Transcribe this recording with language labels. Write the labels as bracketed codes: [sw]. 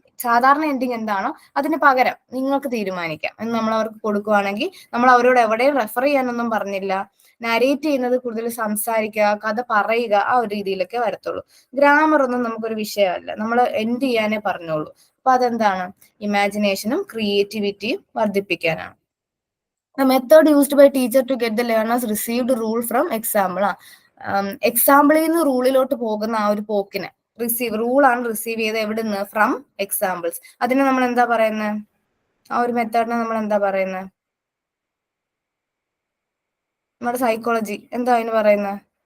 [ml] സാധാരണ എൻഡിങ് എന്താണോ അതിന് പകരം നിങ്ങൾക്ക് തീരുമാനിക്കാം എന്ന് നമ്മൾ അവർക്ക് കൊടുക്കുവാണെങ്കിൽ നമ്മൾ അവരോട് എവിടെയും റെഫർ ചെയ്യാനൊന്നും പറഞ്ഞില്ല. നാരേറ്റ് ചെയ്യുന്നത് കൂടുതൽ സംസാരിക്കുക, കഥ പറയുക, ആ ഒരു രീതിയിലൊക്കെ വരത്തുള്ളൂ. ഗ്രാമർ ഒന്നും നമുക്കൊരു വിഷയമല്ല, നമ്മൾ എൻഡ് ചെയ്യാനേ പറഞ്ഞോളൂ. അപ്പൊ അതെന്താണ്? ഇമാജിനേഷനും ക്രിയേറ്റിവിറ്റിയും വർദ്ധിപ്പിക്കാനാണ്. [en] The method used by teacher to get the learners received rule from example. [ml] എക്സാമ്പിളിൽ നിന്ന് റൂളിലോട്ട് പോകുന്ന ആ ഒരു പോക്കിന് റൂളാണ് റിസീവ് ചെയ്ത് എവിടുന്ന്? [en] From examples. [ml] അതിനെ നമ്മൾ എന്താ പറയുന്നത്? ആ ഒരു മെത്തേഡിനെ നമ്മൾ എന്താ പറയുന്നത്? നമ്മുടെ സൈക്കോളജി എന്താ അതിന് പറയുന്നത്?